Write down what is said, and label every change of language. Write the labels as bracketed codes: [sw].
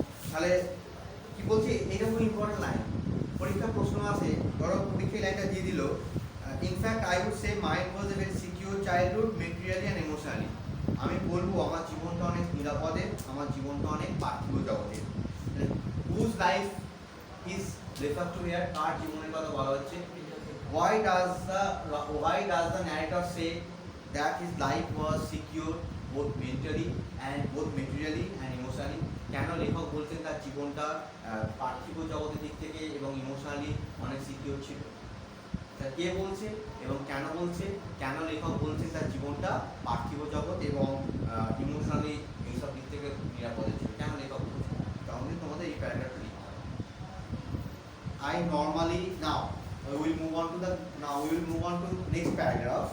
[bn] তাহলে কি বলছি, এটা খুব ইম্পর্টেন্ট লাইন। পরীক্ষা প্রশ্ন আছে, ধরো পরীক্ষায় লাইনটা দিয়ে দিল, [en] In fact I would say mind was a very secure childhood, materially and emotionally. [bn] আমি বলবো আমার জীবনটা অনেক নিরাপদে, আমার জীবনটা অনেক পার্থিব জগতে। [en] whose life is refer to here, [bn] কার জীবনের কথা বলা হচ্ছে? [en] why does the narrator say that his life was secure both materially and emotionally? [bn] কেন লেখক বলছেন তার জীবনটা পার্থিব জগতের দিক থেকে এবং ইমোশনালি অনেক সিকিউর ছিল? কে বলছে এবং কেন বলছে? কেন লেখক বলছেন তার জীবনটা পার্থিব জগৎ এবং ইমোশনালি এইসব দিক থেকে নিরাপদে ছিল? কেন লেখক বলছে? তাহলে তোমাদের এই প্যারাগ্রাফটা লিখতে হবে। [en] I normally now we will move on to next paragraph.